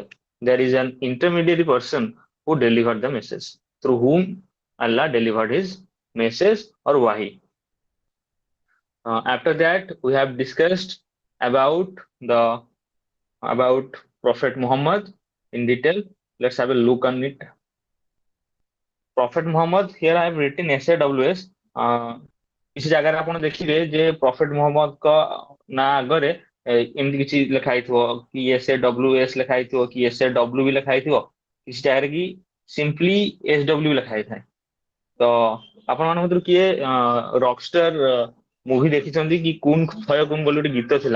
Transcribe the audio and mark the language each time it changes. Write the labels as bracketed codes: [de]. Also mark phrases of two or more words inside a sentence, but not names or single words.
[en] There is an intermediary person who delivered the message, through whom Allah delivered his message or wahi. After that, we have discussed about the about Prophet Muhammad in detail. Let's have a look on it. Prophet Muhammad, here I have written SAWS. [or] କିଛି ଜାଗାରେ ଆପଣ ଦେଖିବେ ଯେ ପ୍ରଫେଟ ମୁହମ୍ମଦଙ୍କ ନାଁ ଆଗରେ ଏମିତି କିଛି ଲେଖା ହେଇଥିବ କି SAWS ଲେଖା ହେଇଥିବ କି SAW ବି ଲେଖା ହେଇଥିବ, କିଛି ଜାଗାରେ କି ସିମ୍ପଲି SW ଲେଖା ହେଇଥାଏ। ତ ଆପଣମାନଙ୍କ ଭିତରୁ କିଏ ରକଷ୍ଟାର ମୁଭି ଦେଖିଛନ୍ତି କି କୁନ୍ ଫୟ କୁନ୍ ବୋଲି ଗୋଟେ ଗୀତ ଥିଲା?